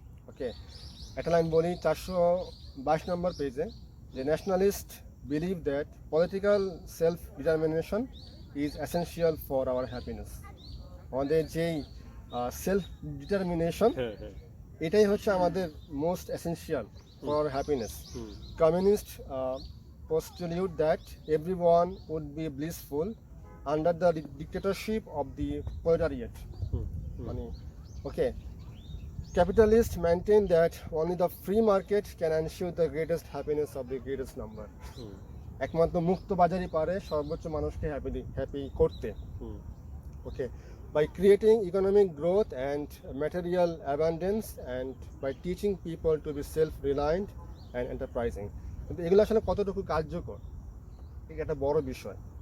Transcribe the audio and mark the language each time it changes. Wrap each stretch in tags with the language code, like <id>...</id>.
<en>okay,</en> <bn>একটা লাইন বলি 422 নম্বর পেজে, যে</bn> <en>Nationalist believe that political self determination is essential for our happiness.</en> <bn>আমাদের যেই</bn> <en>self determination,</en> <bn>হ্যাঁ হ্যাঁ এটাই হচ্ছে আমাদের</bn> <en>Most essential for happiness. Hmm Communists postulate that everyone would be blissful under the dictatorship of the proletariat. Hmm hmm Money. Okay. Capitalists maintain that only the free market can ensure the greatest happiness of the greatest number. Hmm</en> <bn>একমাত্র মুক্ত বাজারই পারে সর্বোচ্চ মানুষকে happy করতে। হুম</bn> <en>Okay, by creating economic growth and material abundance and by teaching people to be self-reliant and enterprising.</en> <bn>কিন্তু এগুলো আসলে কতটুকু কার্যকর, এটা একটা বড় বিষয়।</bn>